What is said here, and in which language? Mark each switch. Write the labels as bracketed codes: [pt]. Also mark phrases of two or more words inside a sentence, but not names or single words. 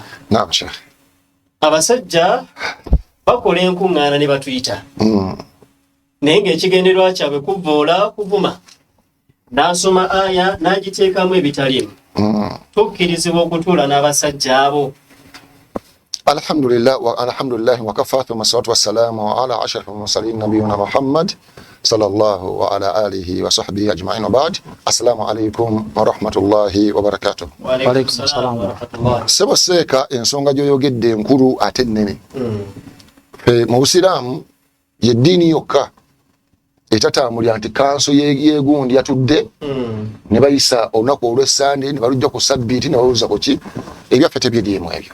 [ar] نعم شيخ. [lg] Abasajja bakola enkuŋŋaana ne batuyita naye ng'ekigendererwa kyabwe kuvvoola kuvuma n'asoma aya n'agiteekamu ebitaliimu. Tukkirizibwa okutuula n'abasajja abo. [ar] الحمد لله وكفى ثم الصلاة والسلام على أشرف المرسلين نبينا محمد صلى الله عليه وعلى آله وصحبه أجمعين وبعد. السلام عليكم ورحمة الله وبركاته. وعليكم السلام ورحمة الله. [lg] Sebo Seeka ensonga gy'oyogedde enkulu ate ennene. Mu Busiraamu ye ddiini yokka etatambulira nti kanso yeegundi yatudde ne bayisa olunaku olw'Essande ne balujja ku Ssabbiiti ne baluza ku ki ebyaffe tebyediimu ebyo.